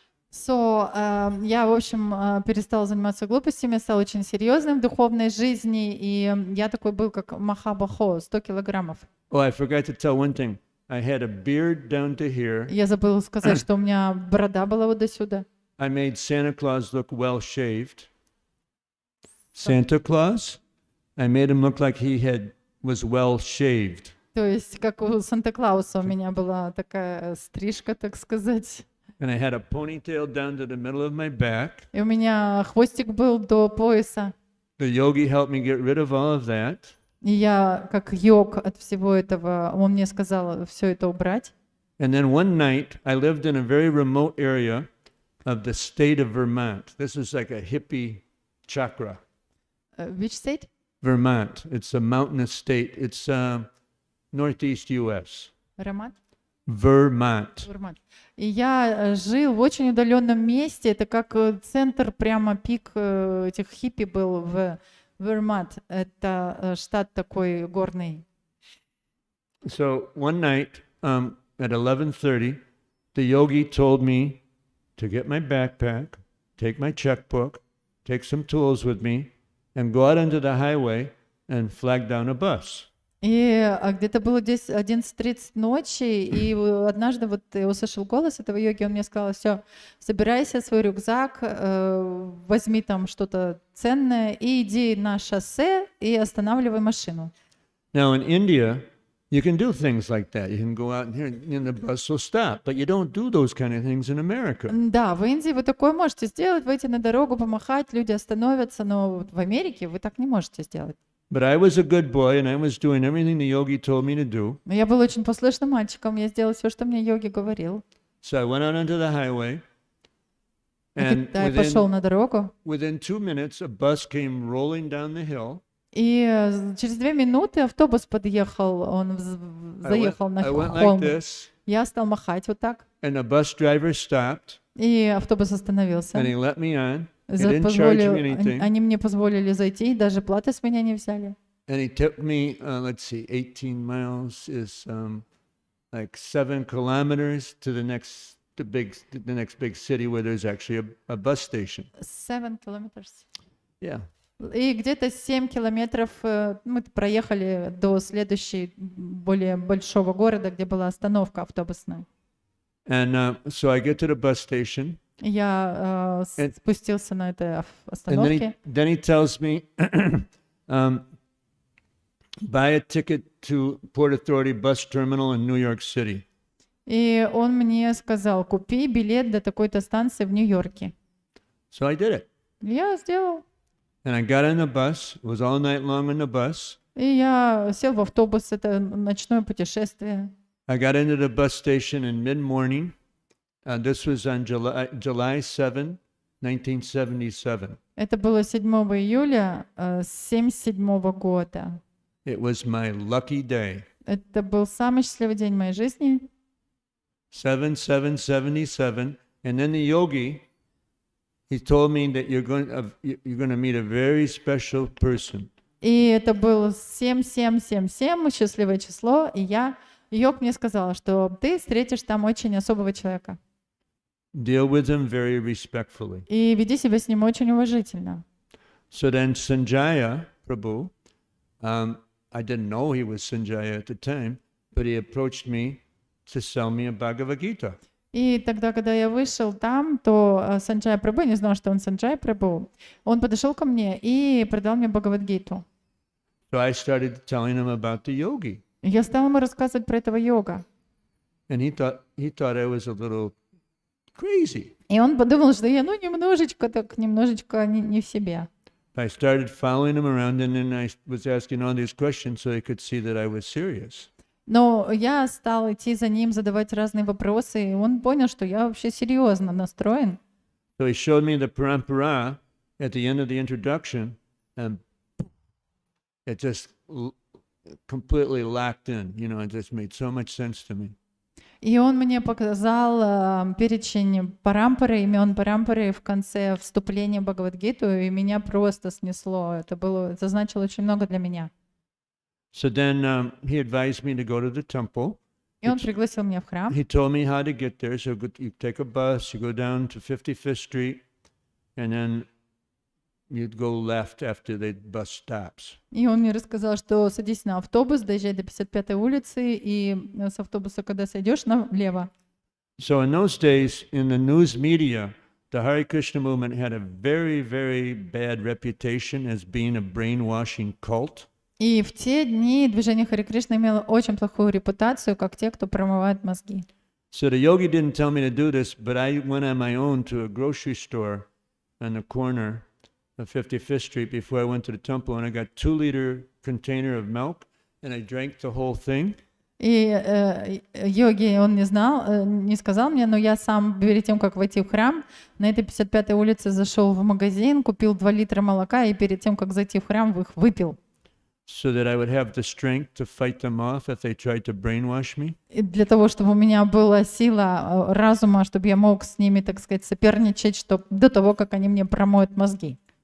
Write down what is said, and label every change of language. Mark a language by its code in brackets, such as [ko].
[ru] So, я, в общем, перестала заниматься глупостями, стал очень серьезным в духовной жизни, и я такой был, как Махабахо, 100 килограммов. [en] Oh, I forgot to tell one thing. I had a beard down to here. [ru] Я забыла сказать, что у меня борода была вот до сюда. [en] I made Santa Claus look well shaved. Santa Claus? I made him look like he was well shaved. [ru] То есть, как у Санта-Клауса у меня была такая стрижка, так сказать. [en] And I had a ponytail down to the middle of my back. [ru] И у меня хвостик был до пояса. [en] The yogi helped me get rid of all of that. [ru] И я, как йог от всего этого, он мне сказал все это убрать. [en] And then one night, I lived in a very remote area of the state of Vermont. This is like a hippie chakra. Which state? Vermont. It's a mountainous state. It's northeast U.S. [ru] Роман? [en] Vermont. [ru] И я жил в очень удаленном месте. Это как центр, прямо пик этих хиппи был в Вермонт. Это штат такой горный. [en] So one night at 11:30, the yogi told me to get my backpack, take my checkbook, take some tools with me, and go out onto the highway and flag down a bus. [ru] И где-то было 11:30 ночи, и однажды вот я услышал голос этого йоги, он мне сказал: все, собирайся, свой рюкзак, возьми там что-то ценное и иди на шоссе и останавливай машину. [en] Now in India, you can do things like that. You can go out here and the bus will stop, but you don't do those kind of things in America. [ru] Да, в Индии вы такое можете сделать, выйти на дорогу, помахать, люди остановятся, но в Америке вы так не можете сделать. [en] But I was a good boy and I was doing everything the yogi told me to do. [ru] Но я был очень послушным мальчиком, я сделал все, что мне йоги говорил. [en] So I went out onto the highway And [ru] Китай пошел на дорогу, [en] within 2 minutes, a bus came rolling down the hill. [ru] и через 2 минуты автобус подъехал, он заехал на [en] I went like [ru] холм. [en] this, [ru] Я стал махать вот так, [en] and the bus driver stopped, [ru] и автобус остановился. [en] and he let me on. He didn't charge me anything. [ru] Они мне позволили зайти, даже платы с меня не взяли. [en] And he took me, let's see, 18 miles is like 7 kilometers to the next big city where there's actually a bus station. 7 kilometers. Yeah. [ru] И где-то 7 километров мы проехали до следующей, более большого города, где была остановка автобусная. [en] And so I get to the bus station. [ru] Я спустился на этой остановке. [en] Then he tells me, buy a ticket to Port Authority bus terminal in New York City. [ru] И он мне сказал, купи билет до такой-то станции в Нью-Йорке. [en] So I did it. [ru] Я сделал. [en] And I got on the bus, was all night long on the bus. [ru] И я сел в автобус, это ночное путешествие. [en] I got into the bus station in mid-morning. This was on July 7, 1977. [ru] Это было 7 июля 1977 года. [en] It was my lucky day. [ru] Это был самый счастливый день моей жизни. [en] 7/7/77, and then the yogi, he told me that you're going to meet a very special person. [ru] И это было 7777, счастливое число, и йог мне сказала, что ты встретишь там очень особого человека. [en] Deal with him very respectfully. [ru] И веди себя с ним очень уважительно. [en] So then Sanjaya Prabhu, I didn't know he was Sanjaya at the time, but he approached me to sell me a Bhagavad Gita. [ru] И тогда, когда я вышел там, то Санджай Прабху, не знал, что он Санджай Прабху, он подошел ко мне и продал мне Бхагавад-гиту. [en] So I started telling him about the yogi. [ru] Я стал ему рассказывать про этого йога. [en] And he thought I was a little crazy. [ru] И он подумал, что я немножечко не в себе. [en] I started following him around, and then I was asking all these questions so he could see that I was serious. [ru] Но я стал идти за ним, задавать разные вопросы, и он понял, что я вообще серьезно настроен. [en] So he showed me the parampara at the end of the introduction, and it just completely locked in. You know, it just made so much sense to me. [ru] И он мне показал перечень парампары, имен парампары в конце вступления в Бхагавад-гиту, и меня просто снесло. Это значило очень много для меня. [en] So then he advised me to go to the temple. [ru] И он пригласил меня в храм. [en] He told me how to get there. So you take a bus, you go down to 55th Street, and then you'd go left after the bus stops. [ru] И он мне рассказал, что садись на автобус, доезжай до 55-й улицы, и с автобуса, когда сойдешь, налево. [en] So in those days, in the news media, the Hare Krishna movement had a very, very bad reputation as being a brainwashing cult. [ru] И в те дни движение Харе Кришна имело очень плохую репутацию, как те, кто промывает мозги. [en] So the yogi didn't tell me to do this, but I went on my own to a grocery store on the corner of 55th Street before I went to the temple, and I got 2-liter container of milk, and I drank the whole thing. [ru] И йоги он не сказал мне, но я сам перед тем, как войти в храм, на этой 55-й улице зашел в магазин, купил 2 литра молока и перед тем, как зайти в храм, их выпил. [en] So that I would have the strength to fight them off if they tried to brainwash me. [ru] И для того, чтобы у меня была сила разума, чтобы я мог с ними, так сказать, соперничать, до того, как они мне промоют мозги.